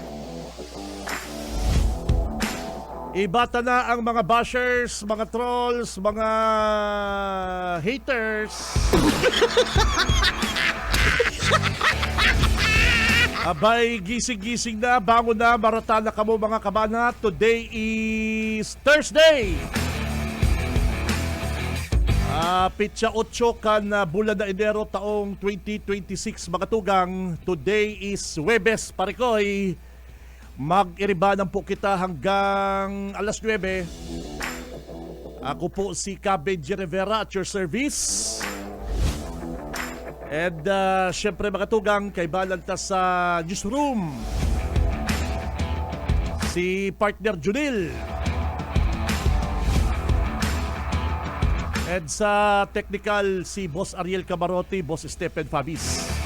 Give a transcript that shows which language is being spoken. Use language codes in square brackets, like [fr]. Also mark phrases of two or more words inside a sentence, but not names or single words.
[bik] Ibata na ang mga bashers, mga trolls, mga haters. Abay, gising-gising na, bangon na, marata na kamo mga kabanat. [en] Today is Thursday. [bik] Pitsa 8 kan bulan na Enero taong 2026 mga tugang. [en] Today is Huwebes, parikoy. [bik] Mag-iribanan po kita hanggang alas 9. Ako po si Benji Rivera [en] at your service. [bik] And syempre mga tugang, kay balanta sa newsroom si partner Junil. And sa technical si Boss Ariel Camarote, Boss Stephen Fabis.